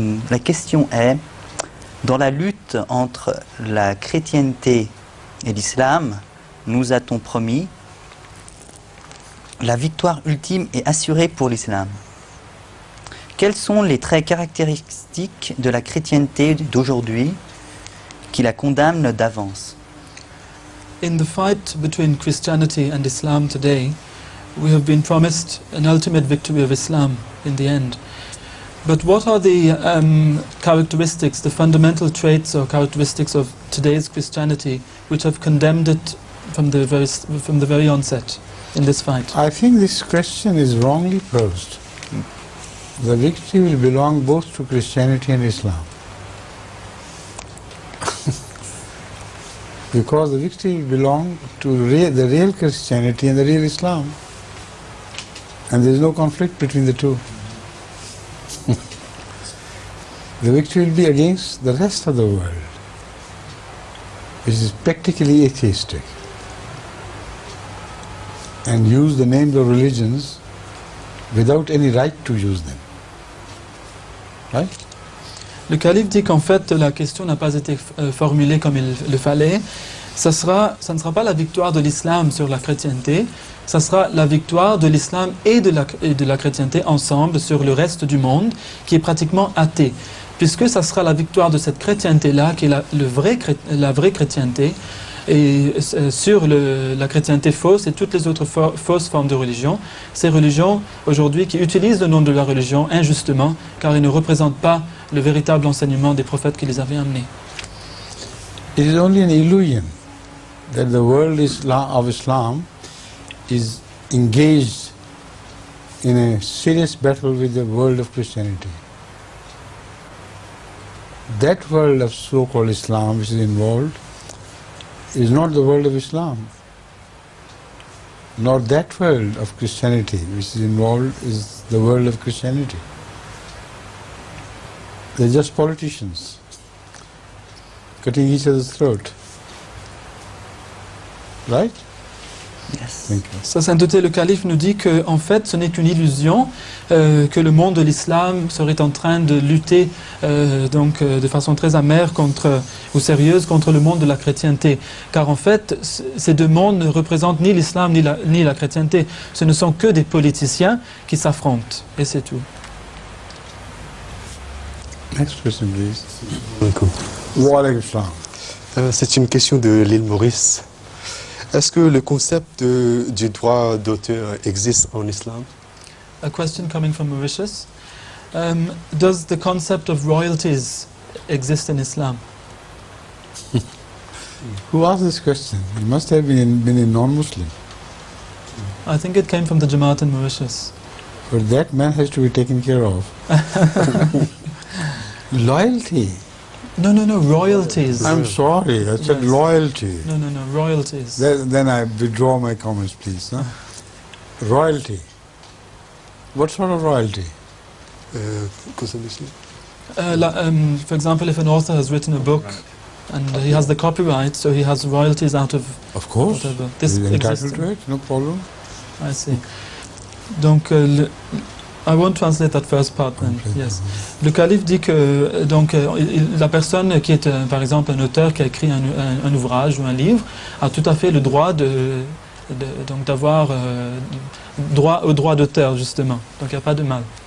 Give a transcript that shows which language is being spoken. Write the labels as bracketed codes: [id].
[fr] La question est, dans la lutte entre la chrétienté et l'islam, nous a-t-on promis la victoire ultime est assurée pour l'islam. Quels sont les traits caractéristiques de la chrétienté d'aujourd'hui qui la condamnent d'avance? [en] In the fight between Christianity and Islam today, we have been promised an ultimate victory of Islam in the end. But what are the characteristics, the fundamental traits or characteristics of today's Christianity which have condemned it from the very onset in this fight? I think this question is wrongly posed. The victory will belong both to Christianity and Islam. Because the victory will belong to the real Christianity and the real Islam. And there is no conflict between the two. The victory will be against the rest of the world, which is practically atheistic, and use the names of religions without any right to use them. Right? [fr] Le calife dit qu'en fait la question n'a pas été formulée comme il le fallait. Ça ne sera pas la victoire de l'islam sur la chrétienté, ça sera la victoire de l'islam et de la chrétienté ensemble sur le reste du monde qui est pratiquement athée. Puisque ça sera la victoire de cette chrétienté-là qui est la vraie chrétienté, et sur la chrétienté fausse et toutes les autres fausses formes de religion, ces religions aujourd'hui qui utilisent le nom de la religion injustement car ils ne représentent pas le véritable enseignement des prophètes qui les avaient amenés. [en] It is only an illusion that the world of Islam is engaged in a serious battle with the world of Christianity. That world of so-called Islam which is involved is not the world of Islam, nor that world of Christianity which is involved is the world of Christianity. They're just politicians cutting each other's throat. Right? Yes. Thank you. Sa sainteté le calife nous dit que en fait ce n'est qu'une illusion, que le monde de l'islam serait en train de lutter de façon très amère ou sérieuse contre le monde de la chrétienté, car en fait ces deux mondes ne représentent ni l'islam ni la chrétienté, ce ne sont que des politiciens qui s'affrontent et c'est tout. Next question, please. [ar] Alaikum. Wa alaykum salam. [fr] C'est une question de l'île Maurice. Est-ce que le concept du droit d'auteur existe en islam? [en] a question coming from Mauritius. Does the concept of royalties exist in Islam? Who asked this question? It must have been a non-Muslim. I think it came from the Jamaat in Mauritius. But that man has to be taken care of. Loyalty. No, royalties. I'm sorry, I said Yes. loyalty. No, royalties. Then I withdraw my comments, please. Huh? Royalty. What sort of royalty? [it] Cosa dici? [en] For example, if an author has written a book and he has the copyright, so he has royalties out of Of course. whatever. This He's exists. entitled to it, no problem. I see. Donc, I won't translate that first part then. Yes. [fr] Le calife dit que la personne qui est par exemple un auteur qui a écrit un ouvrage ou un livre a tout à fait le droit donc d'avoir droit au droit d'auteur justement. Donc il n'y a pas de mal.